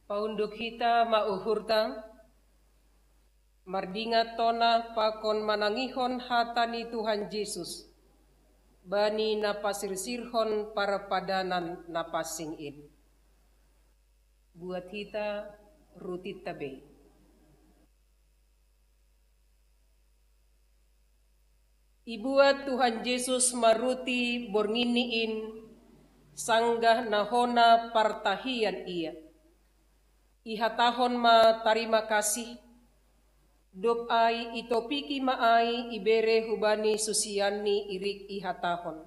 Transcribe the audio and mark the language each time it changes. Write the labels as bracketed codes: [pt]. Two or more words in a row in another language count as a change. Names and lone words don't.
[bts] unduk hita mauhurta, mardingat tona pakon manangihon hatani Tuhan Yesus, bani napasirsirhon para padanan napasingin. Buat hita rutit tabe. Ibuat Tuhan Yesus maruti bornginiin sanggah nahona partahian ia. Ihatahon ma tarima kasih, dop ai itopiki maai ibere hubani susiani irik ihatahon.